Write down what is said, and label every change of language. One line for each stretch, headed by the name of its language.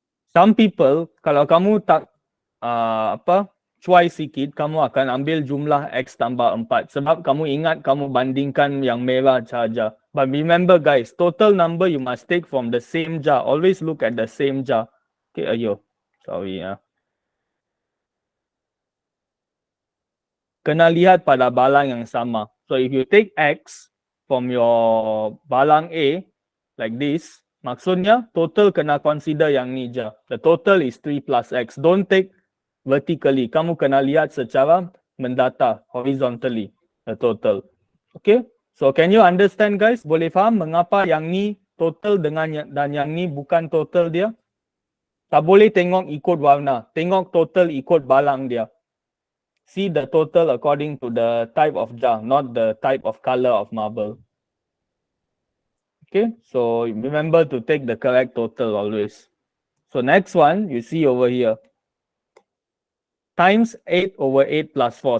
English: Some people,
Malay: kalau kamu tak cuai sikit, kamu akan ambil jumlah X tambah 4. Sebab kamu ingat kamu bandingkan yang merah saja.
English: But remember guys, total number you must take from the same jar. Always look at the same jar. Okay, sorry ya.
Malay: Kena lihat pada balang yang sama.
English: So if you take X from your
Malay: balang A,
English: like this,
Malay: maksudnya total kena consider yang ni je.
English: The total is 3 plus X. Don't take vertically.
Malay: Kamu kena lihat secara mendata,
English: horizontally, the total.
Malay: Okay?
English: So can you understand guys?
Malay: Boleh faham mengapa yang ni total dan yang ni bukan total dia? Tak boleh tengok ikut warna. Tengok total ikut balang dia.
English: See the total according to the type of jar, not the type of color of marble. Okay, so remember to take the correct total always. So next one, you see over here. Times 8 over 8 plus 4.